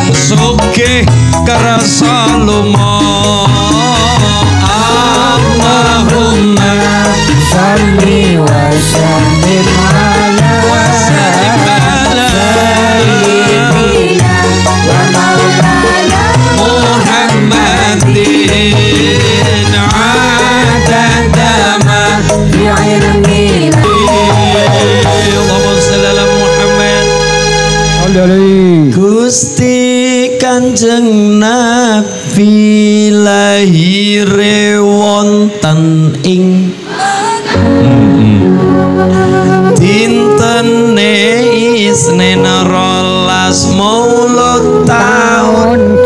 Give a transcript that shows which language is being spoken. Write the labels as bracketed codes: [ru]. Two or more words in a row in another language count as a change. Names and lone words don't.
[jv] sugih kerasa lumo. [ar] Allahumma صل وسلم على سيدنا ومولانا محمد عدد ما bi'ilmina. اللهم صل على محمد. [jv] Gusti Kanjeng Nabi lahire wonten ing dintene Isnin 12 Maulud taun